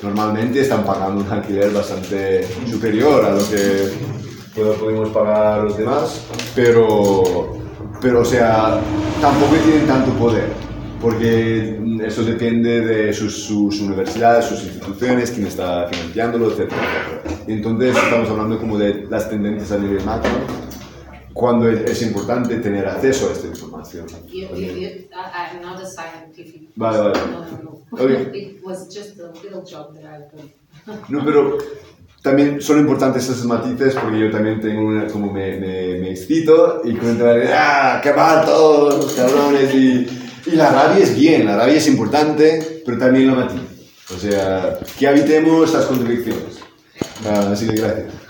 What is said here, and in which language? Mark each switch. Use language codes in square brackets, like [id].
[es] Normalmente están pagando un alquiler bastante superior a lo que podemos pagar los demás, pero o sea, tampoco tienen tanto poder, porque eso depende de sus universidades, sus instituciones, quién está financiándolo, etc. Entonces estamos hablando como de las tendencias a nivel macro, cuando es importante tener acceso a esta información. [en] I'm not a scientific person. [es] Vale, vale. No. Okay. [en] It was just a little job that I did. [es] No, pero también son importantes esos matices, porque yo también tengo una, como me excito y cuento, ¡qué mal todos los cabrones! Y la rabia es bien, la rabia es importante, pero también la matiz. O sea, que habitemos las contradicciones. Así que gracias.